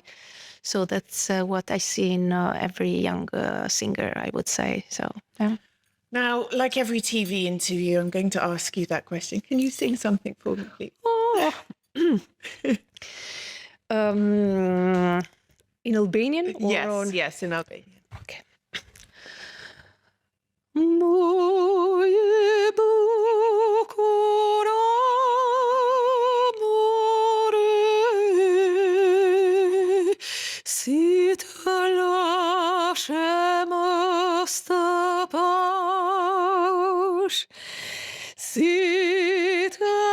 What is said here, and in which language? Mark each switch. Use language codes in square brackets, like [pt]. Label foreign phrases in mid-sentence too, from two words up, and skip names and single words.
[en] So that's what I see in every young singer, I would say. So yeah. Now, like every TV interview, I'm going to ask you that question. Can you sing something for me, please? Oh. In Albanian? Or Yes, in Albanian. Okay. [sq] Moje bukur amore, si të lashem së pash, si të